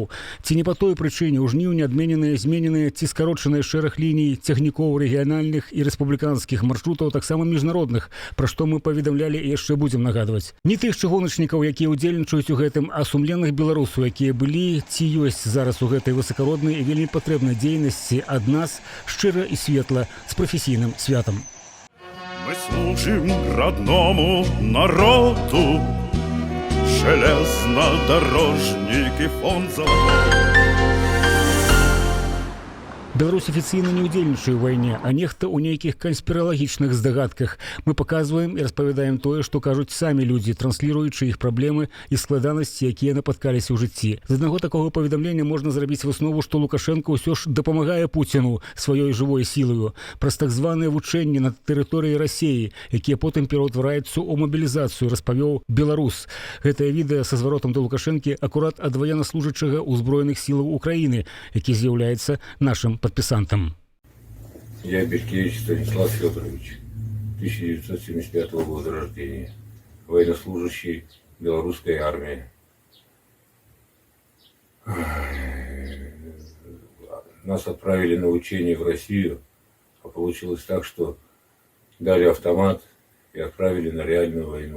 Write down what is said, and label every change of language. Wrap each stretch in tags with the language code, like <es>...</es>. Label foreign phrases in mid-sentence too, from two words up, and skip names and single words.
<be>Ці не па той прычыне ў жніўні адмененыя, змененыя ці скарочаныя шэраг ліній цягнікоў рэгіянальных і рэспубліканскіх маршрутаў, таксама міжнародных, пра што мы паведамлялі і яшчэ будзем нагадваць. Не тых чыгуначнікаў, якія ўдзельнічаюць у гэтым, а сумленных беларусаў, якія былі ці ёсць зараз у гэтай высакароднай і вельмі патрэбнай дзейнасці ад нас шчыра і светла з прафесійным святам.</be> <ru>Мы служим родному народу, железнодорожники фонд золотой.</ru> <be>Беларусь афіцыйна не ўдзельнічае ў вайне, а нехта ў нейкіх канспіралагічных здагадках. Мы паказваем і распавядаем тое, што кажуць самі людзі, трансліруючы іх праблемы і складанасці, якія напаткаліся ў жыцці. З аднаго такога паведамлення можна зрабіць выснову, што Лукашенко ўсё ж дапамагае Пуціну сваёй жывой сілаю праз так званыя вучэнні на тэрыторыі Расіі, якія потым пераўтвараюцца ў мабілізацыю, распавёў беларус. Гэтае відэа са зваротам да Лукашэнкі акурат ад ваеннаслужачага ўзброеных сілаў Украіны, які з'яўляецца нашым подписантом.</be> <ru>Я Бешкевич Станислав Федорович, 1975 года рождения, военнослужащий белорусской армии. Нас отправили на учение в Россию, а получилось так, что дали автомат и отправили на реальную войну.</ru>